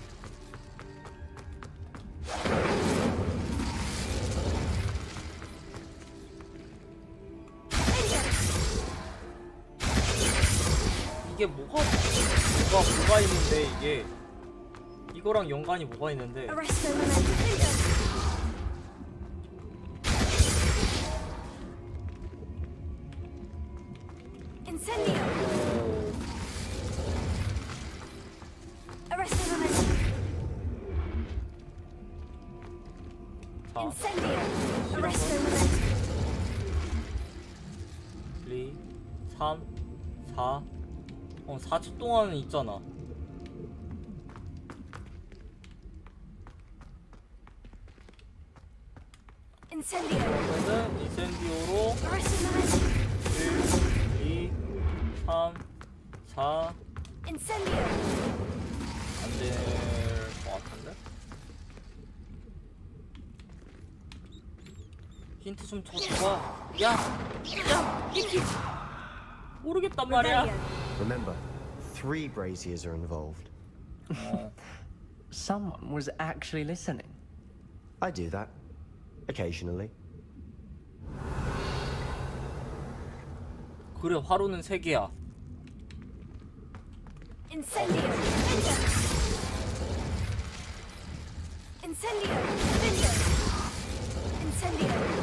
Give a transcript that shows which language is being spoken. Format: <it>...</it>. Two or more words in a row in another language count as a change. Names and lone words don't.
<ko>이게 뭐가 있는데 이게 이거랑 연관이 뭐가 있는데?</ko> <en>Arresto Memento. Incendio. Arresto Memento.</en> <ko>자,</ko> <en>Incendio. Arresto Memento. 2, 3, 4.</en> <ko>4초 동안은 있잖아.</ko> <en>Incendio.</en> <ko>그러면은 인센디오로</ko> <en>Arresto Memento. 1, 2, 3, 4. Incendio.</en> <ko>안 될 것 같은데? 힌트 좀 줘봐. 야, 힌트. 모르겠단 말이야.</ko> <en>Rebellion. Remember, 3 braziers are involved. Someone was actually listening. I do that. Occasionally.</en> <ko>그래, 화로는 3개야.</ko> <en>Incendio. Incendio. Incendio.</en>